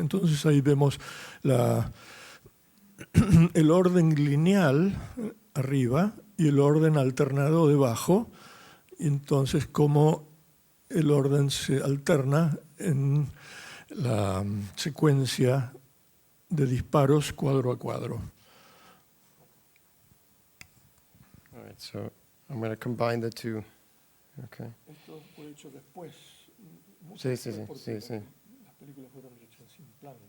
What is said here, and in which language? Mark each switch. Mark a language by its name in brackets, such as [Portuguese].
[Spanish] Entonces ahí vemos el orden lineal arriba y el orden alternado debajo, y entonces cómo el orden se alterna en la secuencia de disparos cuadro a cuadro. [English] All right, so I'm going to combine the two. Okay. [Spanish] Esto fue hecho después. Sí. Las películas fueron hechas sin plan.